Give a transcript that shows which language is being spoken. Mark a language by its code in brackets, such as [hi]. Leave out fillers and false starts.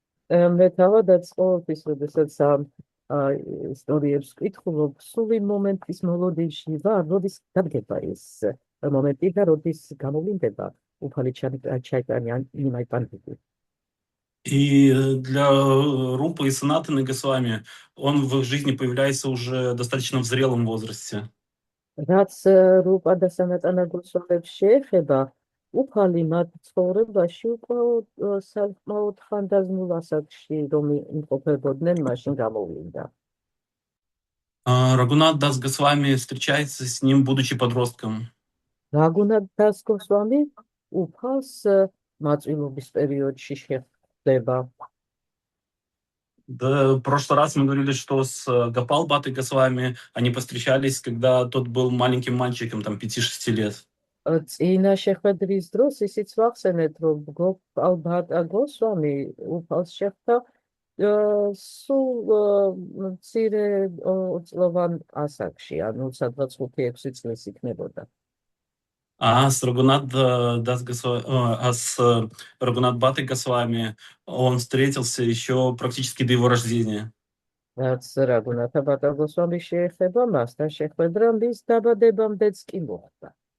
[ka] მე თავადაც ყოველთვის, როდესაც ისტორიებს ვკითხულობ, სული მომენტის მოლოდინში ვარ, როდის დადგება ეს მომენტი და როდის გამოვლინდება უფალი ჩაიტანია ნიმაი პანდიტი. [ru] И для Рупы и Санатаны Госвами он в их жизни появляется уже достаточно в зрелом возрасте. [ka] რაც რუპა და სანატანა გულსხმობს შეეხება, უფალი მათ ცხოვრებაში უკვე საკმაოდ ხანდაზმულ ასაკში რომ იმყოფებოდნენ, მაშინ გამოვლინდა. [ru] Рагунат Дас Госвами встречается с ним, будучи подростком. [ka] რაგუნათ დას გოსვამი უფალს მაწვილობის პერიოდში შეხვდება. [ru] Да, в прошлый раз мы говорили, что с Гопал Бхаттой Госвами они повстречались, когда тот был маленьким мальчиком, там, 5-6 лет. [ka] წინა შეხვედრის დროს ისიც ვახსენეთ, რომ გოპალბატა გოსვამი უფალს შეხვდა სულ მცირე წლოვან ასაკში, ანუ სადღაც 5-6 წლის იქნებოდა. [ru] А с Рагунат Бхаттой Госвами он встретился еще практически до его рождения. [ka] რაც რაგუნათა ბატა გოსვამის შეეხება, მასთან შეხვედრა მის დაბადებამდეც კი მოხდა.